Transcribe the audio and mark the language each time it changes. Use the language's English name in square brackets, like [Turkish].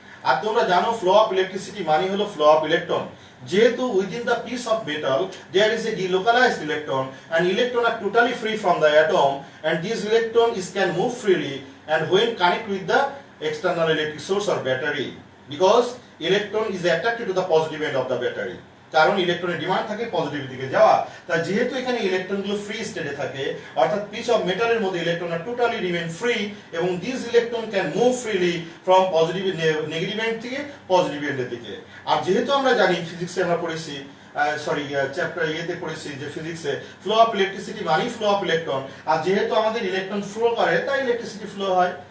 [Bangla] আর তোমরা জানো flow of electricity মানে হলো ফ্লো অফ ইলেকট্রন। [English] যেহেতু within the piece of metal there is a delocalized electron, and electron are totally free from the atom, and this electron is can move freely and when connect with the external electric source or battery, because electron is attracted to the positive end of the battery, [Bangla] কারণ ইলেকট্রনের demand থাকে positive দিকে যাওয়া। তা যেহেতু এখানে ইলেকট্রনগুলো free স্টেটে থাকে, অর্থাৎ পিস অফ মেটালের মধ্যে ইলেকট্রন আর টোটালি রিমেইন ফ্রি, এবং [English] this electron can move freely from positive negative end [Bangla] থেকে পজিটিভ এন্ডের দিকে। আর যেহেতু আমরা জানি ফিজিক্সে আমরা পড়েছি, চ্যাপ্টার ইয়েতে পড়েছি যে ফিজিক্সে ফ্লো অফ ইলেকট্রিসিটি মানে ফ্লো অফ ইলেকট্রন, আর যেহেতু আমাদের ইলেকট্রন ফ্লো করে তাই ইলেকট্রিসিটি ফ্লো হয়।